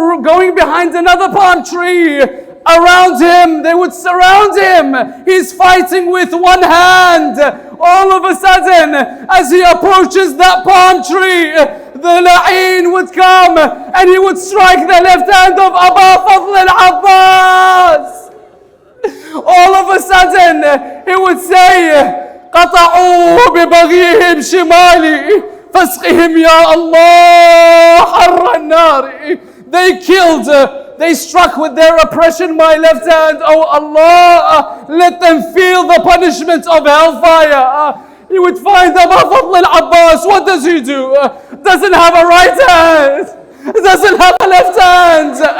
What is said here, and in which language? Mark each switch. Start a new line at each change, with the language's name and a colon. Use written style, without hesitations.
English: Going behind another palm tree. Around him, they would surround him. He's fighting with one hand. All of a sudden, as he approaches that palm tree, the la'een would come and he would strike the left hand of Abu Fadl al-Abbas. All of a sudden, he would say,
Arabic: قطعوا ببغيهم شمالي فاسقهم يا الله حر النار.
English: They killed, they struck with their oppression my left hand. Oh Allah, let them feel the punishment of hellfire. You would find Abu Fadl al-Abbas, what does he do? Doesn't have a right hand, doesn't have a left hand.